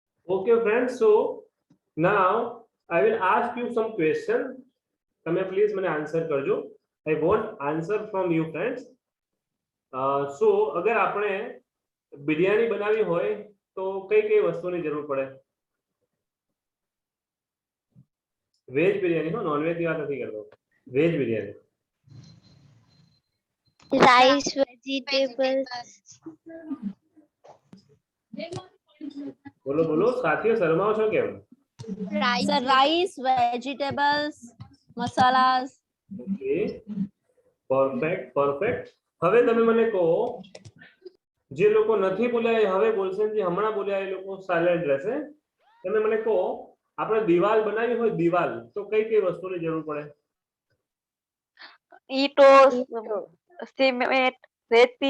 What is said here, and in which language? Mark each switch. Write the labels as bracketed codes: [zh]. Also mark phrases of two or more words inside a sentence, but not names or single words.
[en] Okay, friends. So now I will ask you some question. [gu] તમે please મને answer કરજો. [en] I want answer from you, friends. [gu] So અગર આપણે બિરયાની બનાવી હોય તો કઈ કઈ વસ્તુની જરૂર પડે? વેજ બિરયાની, હો, [en] non veg [gu] ની વાત નથી કરતો. વેજ બિરયાની. [en] rice, vegetables, [gu] બોલો બોલો સાથીઓ, શરમાઓ છો કેમ? [en] Sir, rice, vegetables, masalas. okay, perfect perfect. [gu] હવે તમે મને કહો, જે લોકો નથી બોલ્યા એ હવે બોલશે, જે હમણાં બોલ્યા એ લોકો સાયલેન્ટ રહેશે. તમે મને કહો, આપણે દિવાલ બનાવી હોય દિવાલ, તો કઈ કઈ વસ્તુની જરૂર પડે? ઈંટો, સિમેન્ટ, રેતી.